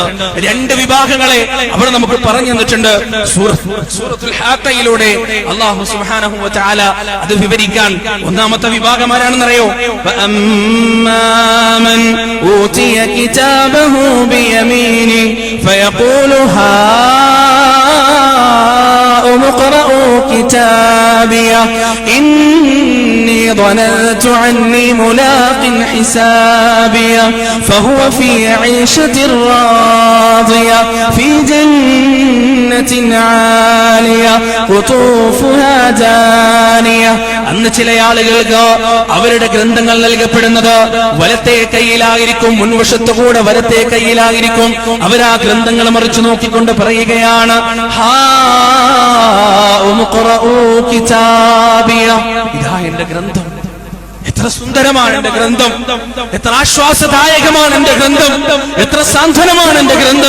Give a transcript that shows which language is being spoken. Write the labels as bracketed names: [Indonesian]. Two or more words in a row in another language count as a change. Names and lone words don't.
[Malayalam] രണ്ട് വിഭാഗങ്ങളെ അവിടെ നമുക്ക് പറഞ്ഞു തന്നിട്ടുണ്ട്. സൂറത്തുൽ ഹാഖയിലൂടെ [Arabic] الله سبحانه وتعالى [Malayalam] അത് വിവരിക്കാൻ ഒന്നാമത്തെ വിഭാഗം ആരാണെന്നറിയോ? [Arabic] فأما من أوتي كتابه بيمينه فيقول هاؤم اقرءوا كتابيه إني ظننت عني ملاق حسابيا فهو في عيشة راضية في جنة عالية قطوفها دانية. [Malayalam] അന്ന് ചില ആളുകൾക്ക് അവരുടെ ഗ്രന്ഥങ്ങൾ നൽകപ്പെടുന്നത് വലത്തെ കൈയിലായിരിക്കും, മുൻവശത്തുകൂടെ വലത്തെ കൈയിലായിരിക്കും. അവർ ആ ഗ്രന്ഥങ്ങൾ മറിച്ചു നോക്കിക്കൊണ്ട് പറയുകയാണ്, [Arabic] هاؤم اقرءوا كتابيه, [Malayalam] ഇതാ എന്റെ ഗ്രന്ഥം, എത്ര സുന്ദരമാണ് എന്റെ ഗ്രന്ഥം, എത്ര ആശ്വാസദായകമാണ് എന്റെ ഗ്രന്ഥം, എത്ര സാന്ത്വനമാണ് എന്റെ ഗ്രന്ഥം.